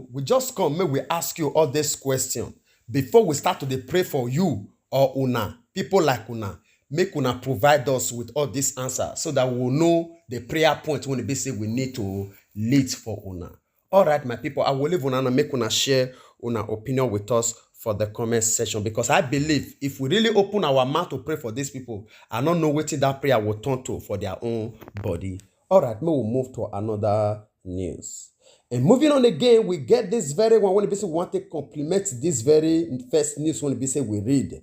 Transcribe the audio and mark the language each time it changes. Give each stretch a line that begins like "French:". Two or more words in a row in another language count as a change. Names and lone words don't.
Nigerian Pidgin: We just come, may we ask you all this question before we start to dey pray for you or una, people like una. Make una provide us with all this answer so that we will know the prayer point when they say we need to lead for una. All right, my people, I will leave una and make una share una opinion with us for the comment section, because I believe if we really open our mouth to pray for these people, I don't know what that prayer will turn to for their own body. All right, now we'll move to another news. And moving on again, we get this very one when we want to compliment this very first news when we read.